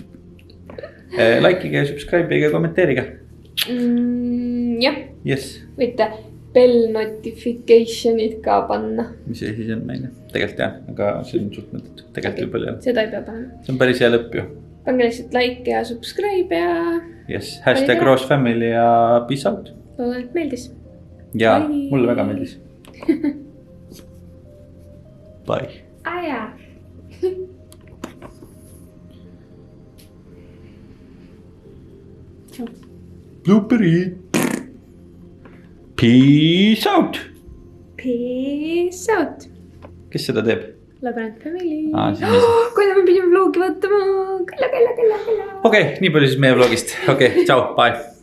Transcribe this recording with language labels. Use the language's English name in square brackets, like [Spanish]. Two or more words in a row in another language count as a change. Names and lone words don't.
[Estonian] Likeige ja subscribe'iga ja kommenteeriga. Jah. Yes. Võite [English] bell notification'id [Estonian] ka panna. Mis see siis on meile? Tegelikult jah, aga see on suht mõttetu. Tegelikult võib palju. Seda ei pea panema. See on päris hea lõpp ju. Pange lihtsalt like ja subscribe ja... Yes. [English] Hashtag Rose Family ja peace out. [Estonian] Loodan, et meeldis. Ja, mulle väga meeldis. Bye. Jaa. Blooperi. [English] Peace out. Peace out. [Estonian] Kes seda teeb? Labyrinth Family. Okei, Kui me pidime vlogi vaatama. Kella. nii palju siis meie vlogist. Okei, tšau, bye.